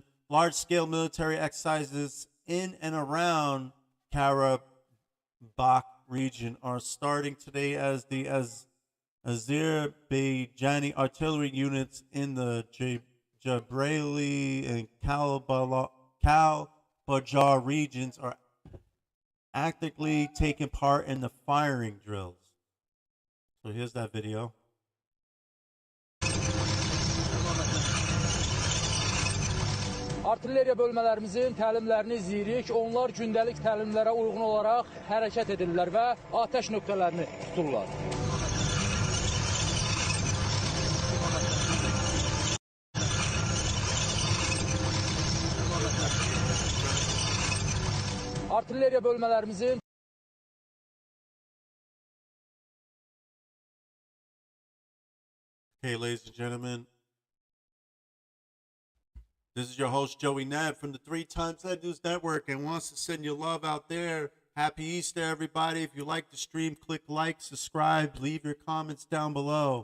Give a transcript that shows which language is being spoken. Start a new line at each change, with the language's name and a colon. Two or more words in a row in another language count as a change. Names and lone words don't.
English: Large-scale military exercises in and around Karabakh region are starting today as the Azerbaijani artillery units in the Jabrayli and Kalbajar regions are actively taking part in the firing drills. So here's that video.
Azerbaijani: Artilleriya bölmələrimizin təlimlərini izləyirik. Onlar gündəlik təlimlərə uyğun olaraq hərəkət edirlər və atəş nöqtələrini tuturlar. Artilleriya bölmələrimizin
English: Okay, ladies and gentlemen, this is your host, Joey Nab, from the 3 Times That News Network, and wants to send you love out there. Happy Easter, everybody. If you like the stream, click like, subscribe, leave your comments down below.